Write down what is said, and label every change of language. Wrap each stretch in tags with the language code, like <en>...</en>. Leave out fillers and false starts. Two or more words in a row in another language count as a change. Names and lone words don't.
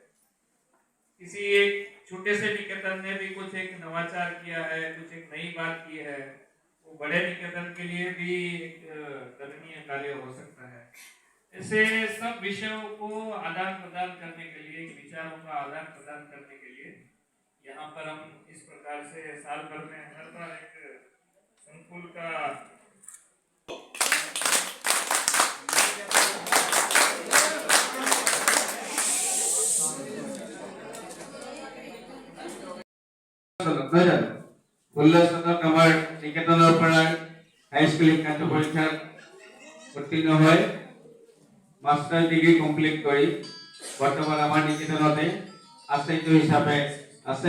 <hi>किसी एक छोटे से निकेतन ने भी कुछ एक नवाचार किया है, कुछ एक नई बात की है, वो बड़े निकेतन के लिए भी एक करणीय कार्य हो सकता है। ऐसे सब विषयों को आदान प्रदान करने के लिए, विचारों का आदान प्रदान करने के लिए यहाँ पर हम इस प्रकार से साल भर में हर बार एक संकुल का</hi> <as>আমাৰ নিকেতনৰ পৰা হাই স্কুল শিক্ষান্ত পৰীক্ষাত উত্তীৰ্ণ হয়</as> <en>master degree complete</en> <as>কৰি বৰ্তমান আমাৰ নিকেতনতে আচাৰ্য হিচাপে আছে।</as>